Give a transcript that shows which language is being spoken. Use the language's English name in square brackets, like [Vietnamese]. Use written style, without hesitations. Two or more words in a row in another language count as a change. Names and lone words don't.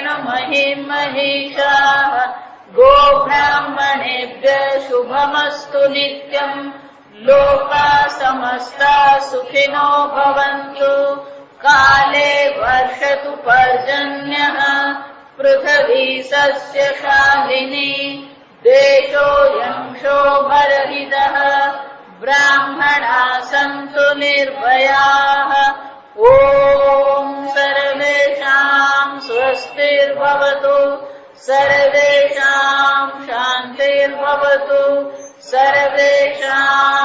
[Sanskrit] મહિં મહિષાઃ ગોબ્રાહ્મણેભ્ય શુભમસ્તુ નિત્યમ લોકા સમસ્તા સુખિનો ભવન્તુ કાલે વર્ષતુ પર્જન્યઃ પૃથ્વી સસ્ય શાલિની દેશોऽયં શોભરહિતઃ બ્રાહ્મણા सन्तु निर्भयाः। ॐ सर्वेषां स्वस्तिर्भवतु, सर्वेषां शान्तिर्भवतु, सर्वेषां